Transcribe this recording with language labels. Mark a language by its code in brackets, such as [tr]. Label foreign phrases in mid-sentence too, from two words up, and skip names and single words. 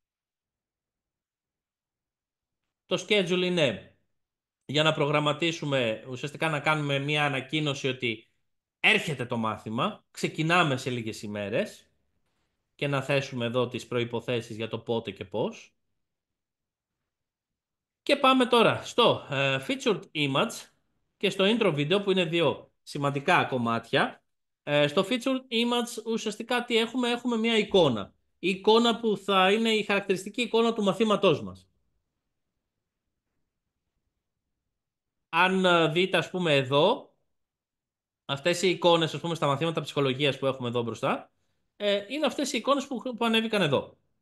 [el] Το schedule είναι για να προγραμματίσουμε, ουσιαστικά να κάνουμε μια ανακοίνωση ότι έρχεται το μάθημα, ξεκινάμε σε λίγες ημέρες και να θέσουμε εδώ τις προϋποθέσεις για το πότε και πώς. Και πάμε τώρα στο [en] featured image [el] και στο [en] intro video [el] που είναι δύο σημαντικά κομμάτια. Στο [en] featured image [el] ουσιαστικά τι έχουμε, έχουμε μια εικόνα. Η εικόνα που θα είναι η χαρακτηριστική εικόνα του μαθήματός μας. Αν δείτε ας πούμε εδώ, αυτές οι εικόνες ας πούμε στα μαθήματα ψυχολογίας που έχουμε εδώ μπροστά, είναι αυτές οι εικόνες που ανέβηκαν εδώ.